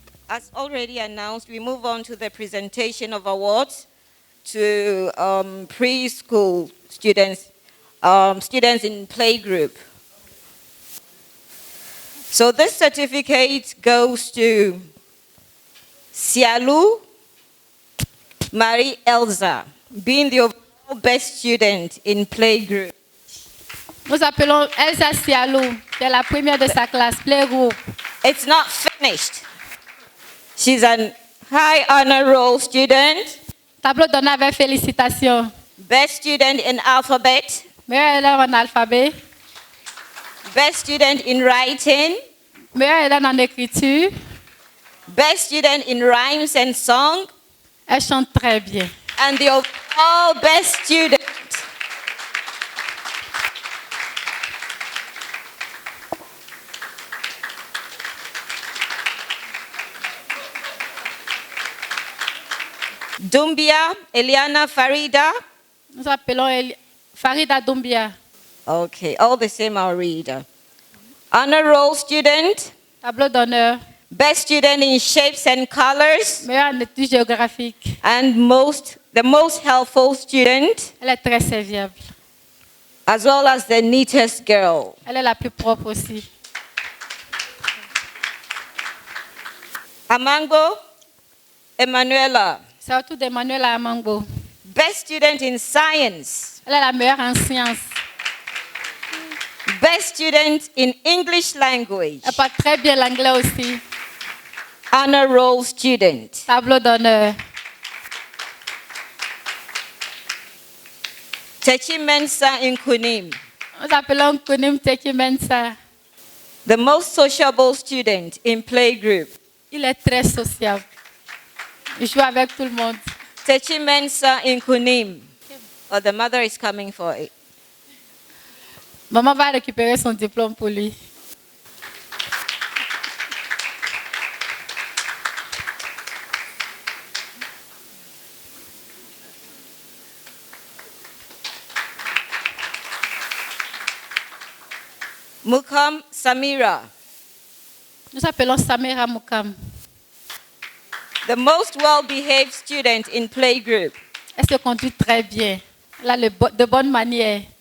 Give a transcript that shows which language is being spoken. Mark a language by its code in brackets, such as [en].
[en] As already announced, we move on to the presentation of awards to preschool students, students in playgroup. So this certificate goes to Sialou Marie Elsa, being the overall best student in playgroup. [fr] Nous appelons Elsa Sialou, qui est la première de sa classe, playgroup. [en] It's not finished. She's a high honor roll student. [fr] Tableau donné avec félicitations. [en] Best student in alphabet. [fr] Meilleur élève en alphabet. [en] Best student in writing. [fr] Meilleur élève en écriture. [en] Best student in rhymes and song. [fr] Elle chante très bien. [en] And the overall best student Dumbia Eliana Farida. [fr] Nous appelons Farida Doumbia. [en] Okay, all the same I'll read. Honor roll student. [fr] Tableau d'honneur. [en] Best student in shapes and colors. [fr] Meilleure en études géographiques. [en] And the most helpful student. [fr] Elle est très serviable. [en] As well as the neatest girl. [fr] Elle est la plus propre aussi. [en] Amango Emanuela. [fr] Surtout d'Emmanuela Amangbo. [en] Best student in science. [fr] Elle est la meilleure en sciences. [en] Best student in English language. [fr] Elle parle très bien l'anglais aussi. [en] Honor roll student. [fr] Tableau d'honneur. [en] Techi Mensa in Kunim. [fr] Nous appelons Kunim Teki Mensa. [en] The most sociable student in playgroup. [fr] Il est très sociable. Il joue avec tout le monde. [en] Techi Mensa in Kunim. Oh, the mother is coming for it. [fr] Maman va récupérer son diplôme pour lui. [en] Mukam Samira. [fr] Nous appelons Samira Moukam. [en] The most well-behaved student in playgroup. [fr] Elle se conduit très bien. Elle a de bonnes manières.